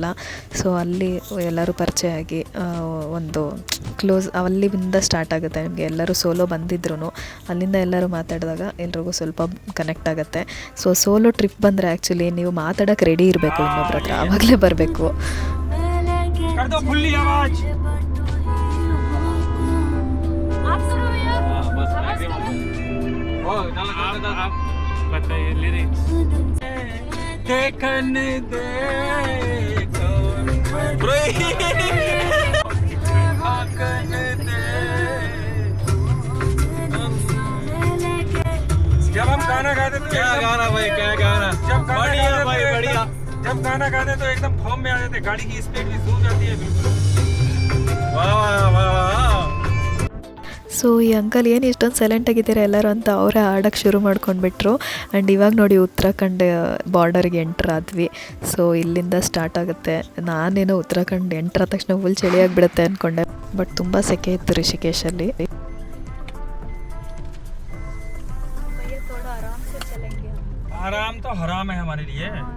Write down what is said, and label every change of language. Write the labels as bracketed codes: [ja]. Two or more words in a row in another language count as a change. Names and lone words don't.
[kn] ಸೊ ಅಲ್ಲಿ ಎಲ್ಲರೂ ಪರಿಚಯ ಆಗಿ ಒಂದು ಕ್ಲೋಸ್ ಅಲ್ಲಿಂದ ಸ್ಟಾರ್ಟ್ ಆಗುತ್ತೆ. ನಿಮಗೆ ಎಲ್ಲರೂ ಸೋಲೋ ಬಂದಿದ್ರು ಅಲ್ಲಿಂದ ಎಲ್ಲರೂ ಮಾತಾಡಿದಾಗ ಎಲ್ರಿಗೂ ಸ್ವಲ್ಪ ಕನೆಕ್ಟ್ ಆಗುತ್ತೆ. [en] so solo trip [kn] ಬಂದರೆ ಆ್ಯಕ್ಚುಲಿ ನೀವು ಮಾತಾಡೋಕ್ಕೆ ರೆಡಿ ಇರಬೇಕು ಇನ್ನೊಬ್ರ ಹತ್ರ, ಆವಾಗಲೇ ಬರಬೇಕು. [hi] कर दो फुल्ली आवाज। आप सुनो भैया। बस ओ आप बताइए लिरिक्स। देखन दे आकन दे। जब हम गाना गाते तो क्या गाना भाई, क्या गाना? बढ़िया भाई, बढ़िया। जब गाना गाते तो एकदम फॉर्म में आ जाते, गाड़ी की स्पीड भी सूझ जाती है बिल्कुल। वाह वाह वाह वाह। [kn] ಸೊ ಈ ಅಂಕಲ್ ಏನು ಇಷ್ಟೊಂದು ಸೈಲೆಂಟ್ ಆಗಿದ್ದೀರಾ ಎಲ್ಲರೂ ಅಂತ ಅವರೇ ಆಡೋಕ್ಕೆ ಶುರು ಮಾಡ್ಕೊಂಡ್ಬಿಟ್ರು. ಆ್ಯಂಡ್ ಇವಾಗ ನೋಡಿ ಉತ್ತರಾಖಂಡ್ ಬಾರ್ಡರ್ಗೆ ಎಂಟ್ರ್ ಆದ್ವಿ. ಸೊ ಇಲ್ಲಿಂದ ಸ್ಟಾರ್ಟ್ ಆಗುತ್ತೆ. ನಾನೇನೋ ಉತ್ತರಾಖಂಡ್ ಎಂಟ್ರ್ ಆದ ತಕ್ಷಣ ಫುಲ್ ಚಳಿಯಾಗಿಬಿಡುತ್ತೆ ಅಂದ್ಕೊಂಡೆ, ಬಟ್ ತುಂಬ ಸೆಕೆ ಇತ್ತು ರಿಷಿಕೇಶಲ್ಲಿ. [hi] आराम तो हराम है हमारे लिए।